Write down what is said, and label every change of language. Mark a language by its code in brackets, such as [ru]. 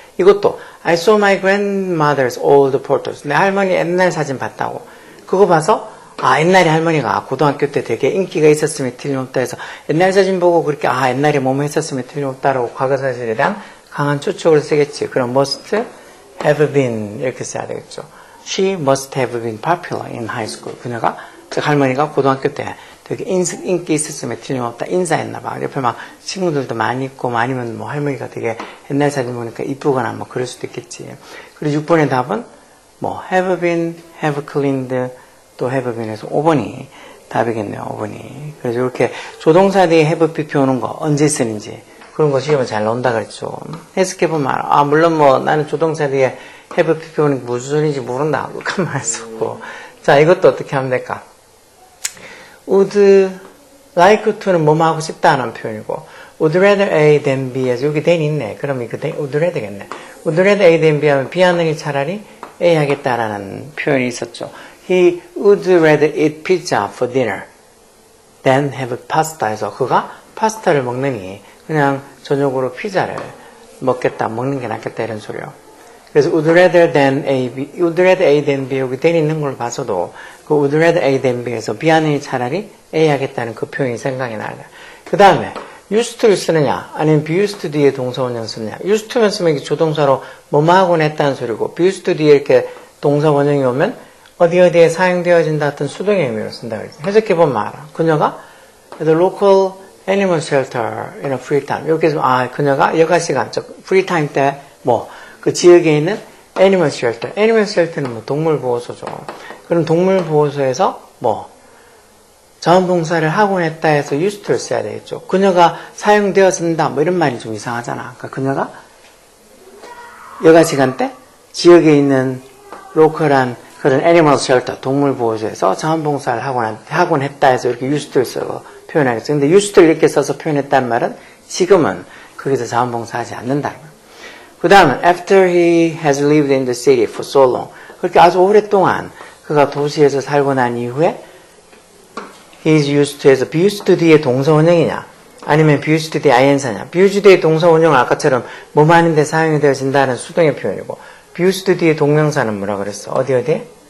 [ko] 이것도 [en] I saw my grandmother's old photos. [ko] 내 할머니 옛날 사진 봤다고. 그거 봐서 아 옛날에 할머니가 고등학교 때 되게 인기가 있었으면 틀림없다 해서 옛날 사진 보고 그렇게 아 옛날에 뭐뭐 했었으면 틀림없다라고 과거 사실에 대한 강한 추측을 쓰겠지. 그럼 [en] must have been [ko] 이렇게 써야 되겠죠. [en] She must have been popular in high school. [ko] 그녀가 즉 할머니가 고등학교 때 되게 인기 있었으면 틀림없다. 인사했나 봐. 옆에 막 친구들도 많이 있고 아니면 뭐 할머니가 되게 옛날 사진 보니까 이쁘거나 뭐 그럴 수도 있겠지. 그리고 6번의 답은 뭐 [en] have been, have cleaned [ko] 또 [en] have been [ko] 에서 5번이 답이겠네요. 5번이. 그래서 이렇게 조동사 뒤에 [en] have pp [ko] 오는 거 언제 쓰는지 그런 거 시험에 잘 나온다 그랬죠. 해석해보면 아 물론 뭐 나는 조동사 뒤에 [en] have pp [ko] 오는 게 무슨 소리인지 모른다. 그렇게 말 쓰고 자 이것도 어떻게 하면 될까? [en] would like to [ko] 는 뭐뭐 하고 싶다는 표현이고 [en] would rather A than B [ko] 에서 여기 than 있네. 그럼 이거 [en] would rather [ko] 겠네. [en] would rather A than B [ko] 하면 B 하는 게 차라리 A 하겠다라는 표현이 있었죠. [en] He would rather eat pizza for dinner than have pasta [ko] 해서 그가 파스타를 먹느니 그냥 저녁으로 피자를 먹겠다, 먹는 게 낫겠다 이런 소리요. 그래서 [en] would rather than A, B, would rather A than B [ko] 여기 than 있는 걸 봐서도 그 would rather A than B에서 B 하느니 차라리 A 하겠다는 그 표현이 생각이 나요. 그 다음에 [en] used to [ko] 를 쓰느냐 아니면 [en] be used to [ko] 뒤에 동사 원형 쓰느냐. [en] used to [ko] 만 쓰면 이게 조동사로 뭐뭐 하곤 했다는 소리고 [en] be used to [ko] 뒤에 이렇게 동사 원형이 오면 어디에 사용되어진다 어떤 수동의 의미로 쓴다 그랬죠. 해석해보면 알아. 그녀가 [en] the local animal shelter in a free time. [ko] 여기서 그녀가 여가 시간, 즉 [en] free time [ko] 때 뭐 그 지역에 있는 [en] animal shelter. animal shelter [ko] 는 뭐 동물 보호소죠. 그럼 동물 보호소에서 뭐 자원봉사를 하곤 했다 해서 [en] used to [ko] 를 써야 되겠죠. 그녀가 사용되어진다 뭐 이런 말이 좀 이상하잖아. 그러니까 그녀가 여가 시간 때 지역에 있는 로컬한 그런 애니멀 쉘터, 동물 보호소에서 자원봉사를 하곤 했다 해서 이렇게 유스트를 써서 표현하겠죠. 근데 유스트를 이렇게 써서 표현했다는 말은 지금은 거기서 자원봉사하지 않는다는 거예요. 그 다음은 [en] after he has lived in the city for so long. [ko] 그렇게 아주 오랫동안 그가 도시에서 살고 난 이후에 [en] he is used to [ko] 에서 [en] be used to [ko] 뒤에 동사 원형이냐 아니면 be used to 뒤에 ing사냐. [en] be used [ko] 뒤에 동사 원형은 아까처럼 뭐 하는데 사용이 되어진다는 수동의 표현이고 [en] be used to [ko] 뒤에 동명사는 뭐라 그랬어? 어디에?